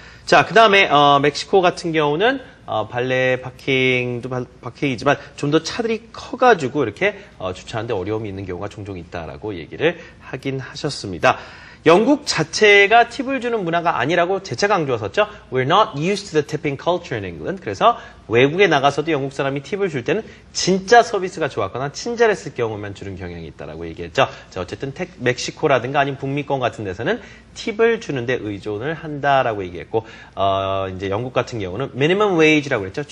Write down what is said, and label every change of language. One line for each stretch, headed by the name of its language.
Korean: 자, 그 다음에 멕시코 같은 경우는 발레 파킹도 파킹이지만 좀 더 차들이 커가지고 이렇게 주차하는데 어려움이 있는 경우가 종종 있다라고 얘기를 하긴 하셨습니다. 영국 자체가 팁을 주는 문화가 아니라고 재차 강조하셨죠.
English: We're not used to the tipping culture in England.
Korean: 그래서 외국에 나가서도 영국 사람이 팁을 줄 때는 진짜 서비스가 좋았거나 친절했을 경우만 주는 경향이 있다라고 얘기했죠. 자, 어쨌든 멕시코라든가 아니면 북미권 같은 데서는 팁을 주는데 의존을 한다라고 얘기했고, 이제 영국 같은 경우는 minimum wage라고 했죠.